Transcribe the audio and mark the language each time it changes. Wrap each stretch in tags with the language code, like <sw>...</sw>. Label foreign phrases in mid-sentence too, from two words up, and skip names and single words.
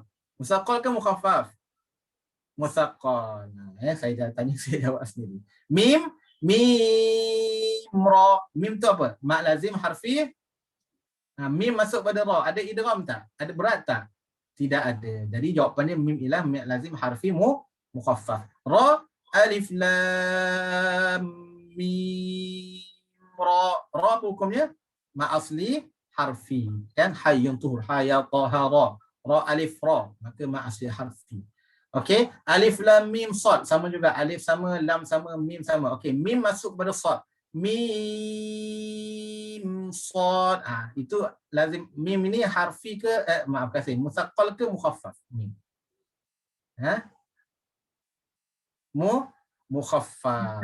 <ms>Musaqqal ke mukhaffaf? Musaqqal. Saya dah tanya, saya jawab sendiri. Mim ra. Mim tu apa?</ms> <ar>مد لازم حرفي.</ar> <ms>Mim masuk pada ra. Ada idgham tak? Ada berat tak? Tidak ada. Jadi jawapannya mim ialah</ms> <ar>مد لازم حرفي مخفف.</ar> <ms>Ra,</ms> <ar>ألف لام ميم را.</ar> <ms>Ra hukumnya</ms> <ar>مد أصلي حرفي. Kan hayyun tuhur haya tahara.</ar> <ms>Ra alif ra. Maka</ms> <ar>مد أصلي حرفي.</ar> <ms>Okey,</ms> <ar>ألف لام ميم صاد</ar> <ms>sama juga, alif sama, lam sama, mim sama. Okey, mim masuk pada sad.</ms> <ar>ميم صاد.</ar> <ms>Itu lazim. Mim ini harfi ke maafkan saya, musaqqal ke mukhaffaf? Mim. Mukhaffaf.</ms>